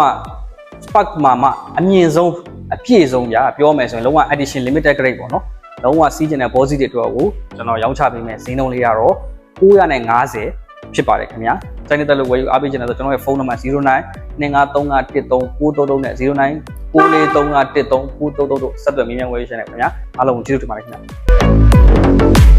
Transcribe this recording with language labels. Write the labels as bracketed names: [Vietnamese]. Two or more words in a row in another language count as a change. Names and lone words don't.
[Burmese] spark မှာမှအမြင့်ဆုံးအပြည့်ဆုံးပြပြောမယ်ဆိုရင်လုံးဝ [English] edition limited grade [Burmese] ပေါ့နော်လုံးဝစီးကျင်တဲ့ဘောစီတွေအတွက်ကိုကျွန်တော်ရောင်းချပေးမယ်ဈေးနှုန်းလေးကတော့950ဖြစ်ပါတယ်ခင်ဗျာစိုင်းနေတဲ့လို့ဝယ်ယူအားပေးချင်တယ်ဆိုကျွန်တော်ရဲ့ဖုန်းနံပါတ်0925313933နဲ့0994431313တို့ဆက်သွယ်မြင်းမြန်းဝယ်ယူရှင်တယ်ခင်ဗျာအားလုံးကျေးဇူးတင်ပါတယ်ခင်ဗျာ